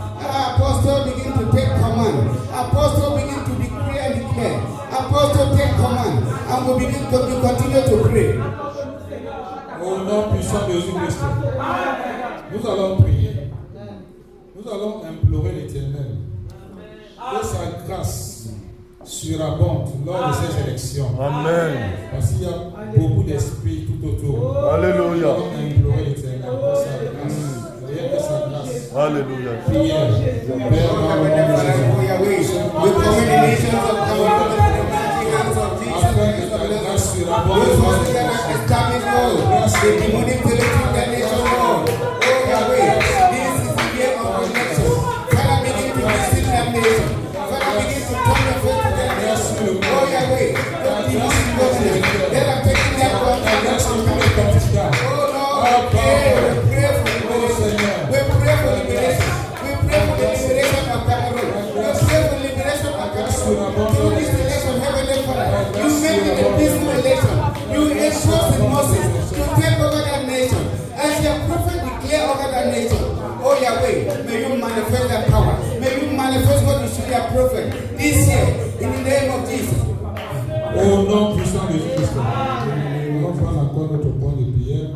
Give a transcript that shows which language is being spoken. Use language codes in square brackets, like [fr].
[en] Apostle begin to take command. Apostle begin to decree and declare. Apostle take command, and we begin to continue to pray. [fr] Au nom puissant de Jésus-Christ, nous allons prier. Nous allons implorer l'Éternel que sa grâce surabonde lors de ces élections. Amen. Parce qu'il y a beaucoup d'esprits tout autour. Alléluia. Nous allons implorer l'Éternel que sa grâce. Que sa grâce. Alléluia. Prière. Père, dans le nom de Jésus. [en] We commit the nations of God into the mighty hands of Jesus. [fr] Afin que ta grâce surabonde. [en] Those forces that are established, Lord, the demonic territory in that nation, Lord. Oh Yahweh, this is the year of election. Father, begin to visit that nation. Father, begin to turn your face to that nation. Oh Yahweh, those demonic forces that are taking their control. Oh Lord, we pray for liberation. We pray for liberation. We pray for the liberation of Cameroon. We pray for liberation of Cameroon. Through this election, Heavenly Father, you make it a peaceful election. You entrusted Moses to take over that nation. As your prophet declare over that nation. Oh Yahweh, may you manifest that power. May you manifest what you should your prophet this year in the name of Jesus. [fr] Au nom puissant de Jésus-Christ, nous allons prendre encore notre point de prière.